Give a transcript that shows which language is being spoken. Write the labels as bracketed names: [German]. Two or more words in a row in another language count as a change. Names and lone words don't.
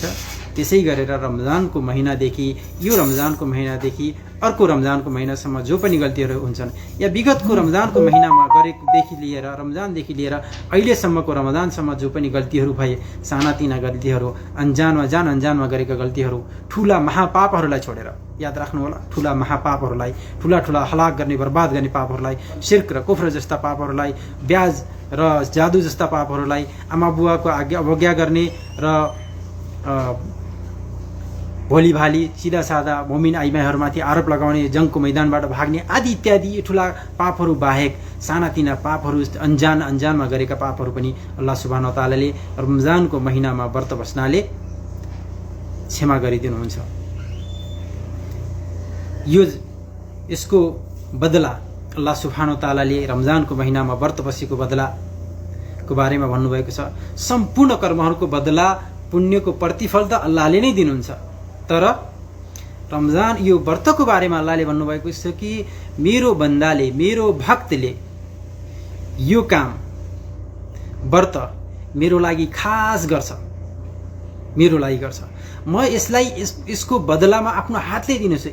[Nepali] त्यसै गरेर रमजानको महिनादेखि यो रमजानको महिनादेखि अर्को रमजानको महिनासम्म जो पनि गल्तीहरू हुन्छन् या विगतको रमजानको महिनामा गरेकोदेखि लिएर रमजानदेखि लिएर अहिलेसम्मको रमजानसम्म जो पनि गल्तीहरू भए, सानातिना गल्तीहरू, अनजानमा गरेका गल्तीहरू, ठुला महापापहरूलाई छोडेर, याद राख्नु होला, ठुला महापापहरूलाई, ठुला हलाक गर्ने, बर्बाद गर्ने पापहरूलाई, शिर्क र कुफ्र जस्ता पापहरूलाई, ब्याज र जादु जस्ता पापहरूलाई, आमा बुवाको अवज्ञा गर्ने र भोली भाली सीधा सादा मोमिन आइमाईहरूमाथि आरोप लगाउने, जङ्गको मैदानबाट भाग्ने आदि इत्यादि ठुला पापहरू बाहेक सानातिना पापहरू, अनजानमा गरेका पापहरू पनि [Arabic] الله سبحانه وتعالى [Nepali] रमजानको महिनामा व्रत बस्नाले क्षमा गरिदिनुहुन्छ। यसको बदला [Arabic] الله سبحانه وتعالى [Nepali] रमजानको महिनामा व्रत बसेको बदलाको बारेमा भन्नुभएको छ। सम्पूर्ण कर्महरूको बदला, पुण्यको प्रतिफल त अल्लाहले नै दिनुहुन्छ, तर रमजान यो व्रतको बारेमा अल्लाहले भन्नुभएको छ कि मेरो बन्दाले, मेरो भक्तले यो काम व्रत मेरो लागि खास गर्छ, म यसलाई यसको बदलामा आफ्नो हातले दिन्छु।